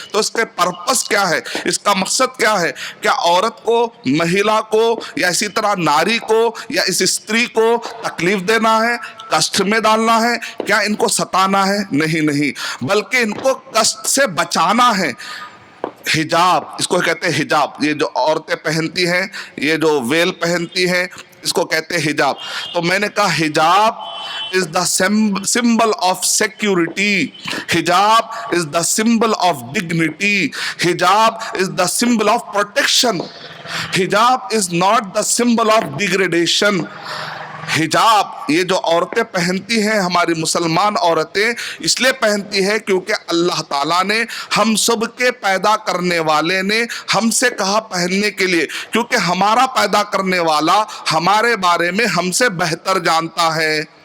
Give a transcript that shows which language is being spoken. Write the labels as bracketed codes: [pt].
[ur] تو اس کے پرپس کیا ہے، اس کا مقصد کیا ہے؟ کیا عورت کو، مہیلا کو، یا اسی طرح ناری کو یا اس استری کو تکلیف دینا ہے، کشٹ میں ڈالنا ہے؟ کیا ان کو ستانا ہے؟ نہیں، بلکہ ان کو کشٹ سے بچانا ہے. حجاب، اس کو کہتے ہیں حجاب، یہ جو عورتیں پہنتی ہیں، یہ جو ویل پہنتی ہیں، اس کو کہتے ہیں حجاب. تو میں نے کہا [en] Hijab is the symbol of security, hijab is the symbol of dignity, hijab is the symbol of protection, hijab is not the symbol of degradation. [ur] حجاب یہ جو عورتیں پہنتی ہیں، ہماری مسلمان عورتیں اس لیے پہنتی ہیں کیونکہ اللہ تعالیٰ نے ہم سب کے پیدا کرنے والے نے ہم سے کہا پہننے کے لیے، کیونکہ ہمارا پیدا کرنے والا ہمارے بارے میں ہم سے بہتر جانتا ہے.